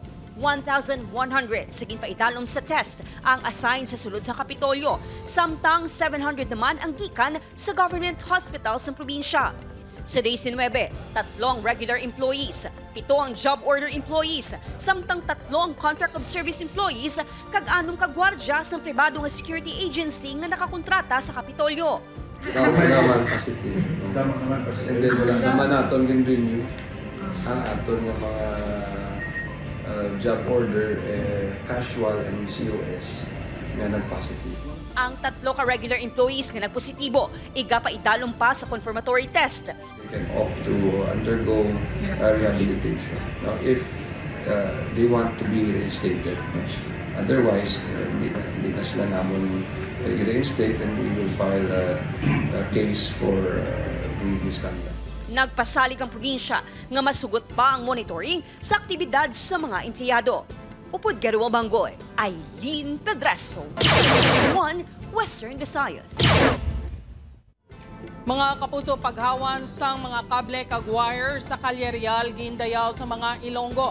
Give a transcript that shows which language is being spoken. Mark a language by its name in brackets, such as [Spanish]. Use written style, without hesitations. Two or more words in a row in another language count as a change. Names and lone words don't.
[Hiligaynon] 1,100 sa ginpaitalom sa test ang assign sa sulod sa Kapitolyo, samtang 700 naman ang gikan sa [English] government hospital [Hiligaynon] sa probinsya. Sa day 19, 3 [English] regular employees, [Hiligaynon] 7 ang [English] job order employees, [Hiligaynon] samtang 3 ang [English] contract of service employees, [Hiligaynon] kag 6 kagwardya sa pribado nga [English] security agency [Hiligaynon] nga nakakontrata sa Kapitolyo. Naman positive. [English] And then [Hiligaynon] wala naman natin renew ang aton ng mga [English] job order, casual and COS [Hiligaynon] na nag-positive. Ang 3 ka [English] regular employees [Hiligaynon] nga nagpositibo, iga pa idalom pa sa [English] confirmatory test. They can opt to undergo rehabilitation. Now, if they want to be reinstated, otherwise, [Filipino] hindi na sila namin i-reinstate [English] and we will file a case for misconduct. [Hiligaynon] Nagpasalig ang probinsya nga masugot pa ang monitoring sa aktibidad sa mga empleyado. Upod Garuwa Banggoy, Aileen Pedreso, One Western Visayas. Mga kapuso, paghawan sang mga kable kag wire sa Kalyerial gindayaw sa mga Ilonggo.